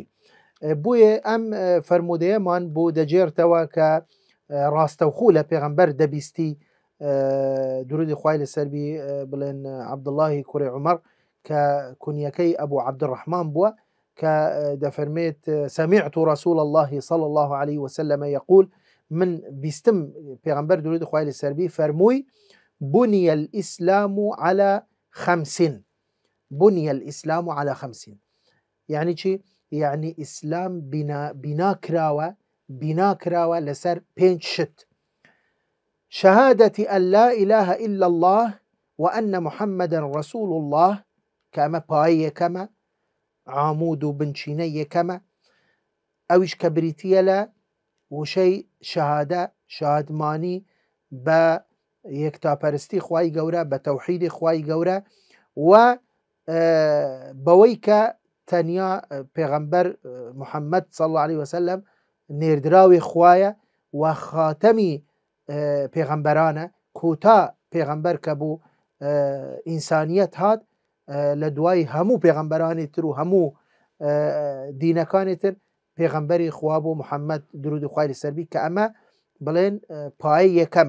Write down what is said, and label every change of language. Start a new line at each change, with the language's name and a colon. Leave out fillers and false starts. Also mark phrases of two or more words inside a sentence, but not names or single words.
Central Kurdish: بۆیە ئەم فەرمودەیەمان بۆ دەجێرتەوە کە ڕاستەوخوو لە پێغەمبەر دەبیستی درودی خوای لەسەر بی بڵێن عەبدوڵڵاهی کوڕی عومەر کە کونیەکەی ئەبوو عەبدوڕەحمان بووە کە دەفەرمێت
Arabic: سمعت رسول الله صلى الله عليه وسلم يقول من
Central Kurdish: بیستم پێغەمبەر درودی خوای لەسەر بی فەرمووی
Arabic: بني الإسلام على
Central Kurdish: 5.
Arabic: بني الإسلام على 5 يعني چی؟
Central Kurdish: يعني ئیسلام بنا کراوە لەسەر 5 شت:
Arabic: شهادة أن لا إله إلا الله وأن محمد رسول الله كما
Central Kurdish: پایە یەکەمە، عامود و بنچینە یەکەمە، ئەویش کە بریتیە لە وشەی شادمانی بە یەکتاپەرستی خوای گەورە، بە تەوحیدی خوای گەورە و بەوەی کە تەنیا پێغەمبەر محەممەد
Arabic: صلی الله عليه وسلم
Central Kurdish: نێردراوی خوایە و خاتەمی پێغەمبەرانە، کۆتا پێغەمبەر کە بوو ئینسانیەت هات لە دوای هەموو پێغەمبەرانی تر و هەموو دینەکانی تر پێغەمبەری خوا بوو محەممەد درودی خوای لەسەر بی، کە ئەمە بڵێن پایە یەکەمە.